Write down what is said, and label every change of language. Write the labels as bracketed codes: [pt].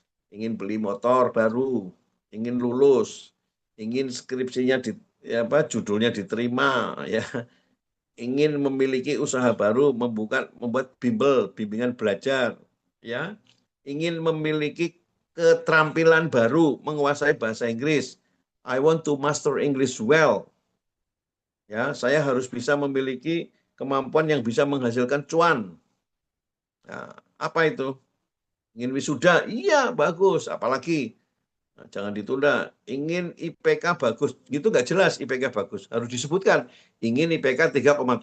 [id] Ingin beli motor baru, ingin lulus, ingin skripsinya judulnya diterima, ya. Ingin memiliki usaha baru, membuat bimbingan belajar, ya. Ingin memiliki keterampilan baru, menguasai bahasa Inggris, [en] I want to master English well. [id] Ya, saya harus bisa memiliki kemampuan yang bisa menghasilkan cuan. Nah, apa itu? Ingin wisuda? Iya, bagus. Apalagi? Nah, jangan ditunda. Ingin IPK bagus. Gitu nggak jelas IPK bagus. Harus disebutkan. Ingin IPK 3,7.